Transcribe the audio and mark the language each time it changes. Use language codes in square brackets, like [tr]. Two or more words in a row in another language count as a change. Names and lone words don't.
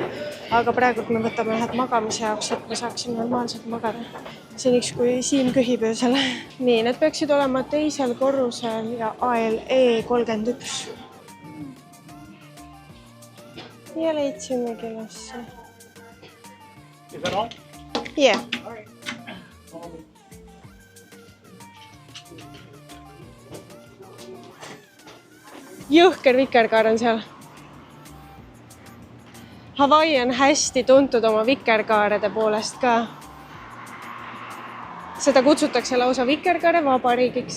[et] Aga praegult me võtame ühed magamise jaoks, et me saaksime normaalselt magada. Seniks, kui Siim köhib öösel. Nii, need peaksid olema teisel korrusel ja ALE 31. Ja leidsimegi ülesse. [en] Is that all? Yeah. [et] Jõhker vikerkaar on seal. Hawaii on hästi tuntud oma vikerkaarede poolest ka. Seda kutsutakse lausa vikerkaare vabariigiks.